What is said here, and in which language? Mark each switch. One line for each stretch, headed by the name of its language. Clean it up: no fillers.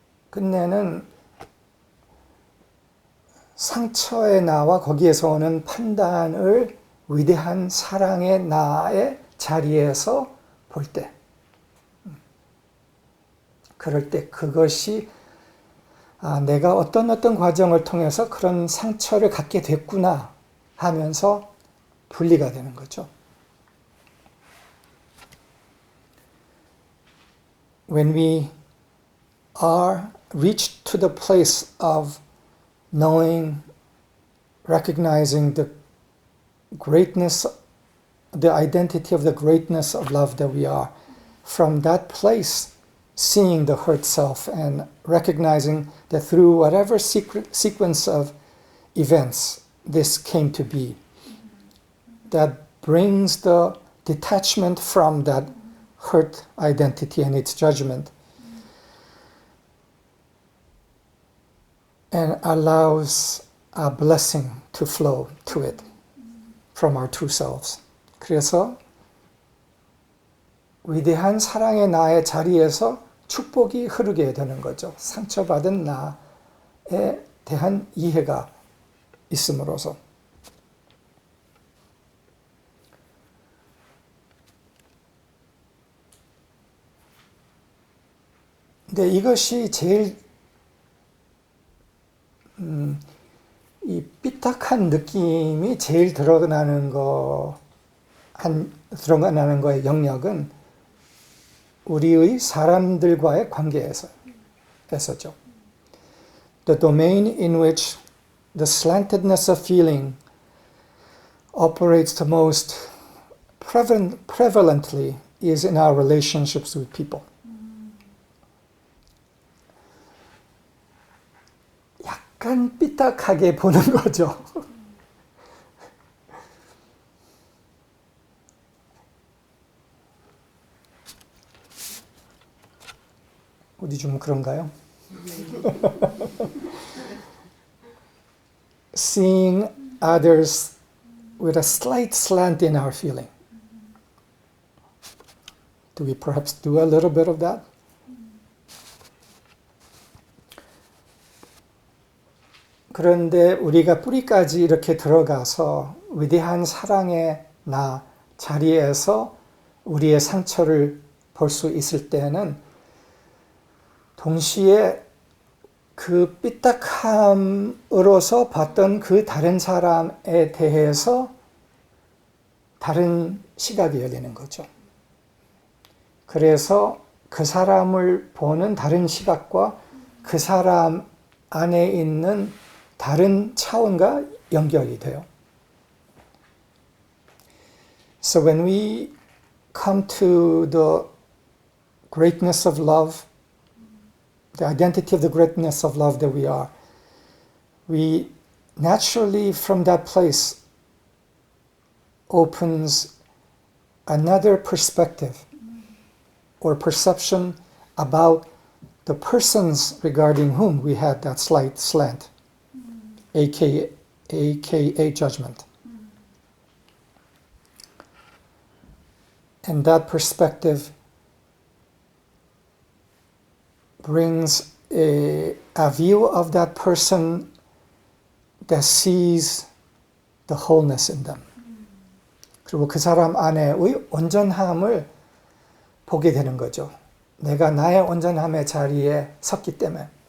Korean: 끝내는 상처의 나와 거기에서 오는 판단을 위대한 사랑의 나의 자리에서 볼 때, 그럴 때 그것이 내가 어떤 과정을 통해서 그런 상처를 갖게 됐구나 하면서 분리가 되는 거죠.
English: When we are reached to the place of knowing, recognizing the greatness, the identity of the greatness of love that we are, from that place, seeing the hurt self and recognizing that through whatever sequence of events this came to be, that brings the detachment from that hurt identity and its judgment, and allows a blessing to flow to it from our true selves.
Korean: 그래서 위대한 사랑의 나의 자리에서 축복이 흐르게 되는 거죠. 상처받은 나에 대한 이해가 있음으로써. 근데 이것이 제일 이 삐딱한 느낌이 제일 드러나는 거의 영역은 우리의 사람들과의 관계에서죠.
English: The domain in which the slantedness of feeling operates the most prevalently is in our relationships with people.
Korean: 약간 삐딱하게 보는 거죠. 어디 좀 그런가요?
English: Seeing others with a slight slant in our feeling. Do we perhaps do a little bit of that?
Korean: 그런데 우리가 뿌리까지 이렇게 들어가서 위대한 사랑의 나 자리에서 우리의 상처를 볼 수 있을 때는 동시에 그 삐딱함으로서 봤던 그 다른 사람에 대해서 다른 시각이 열리는 거죠. 그래서 그 사람을 보는 다른 시각과 그 사람 안에 있는 다른 차원과 연결이 돼요.
English: So when we come to the greatness of love, the identity of the greatness of love that we are, we naturally from that place opens another perspective or perception about the persons regarding whom we had that slight slant, aka judgment. And that perspective brings a view of that person that sees the wholeness in them.
Korean: 그리고 그 사람 안에의 온전함을 보게 되는 거죠. 내가 나의 온전함의 자리에 섰기 때문에.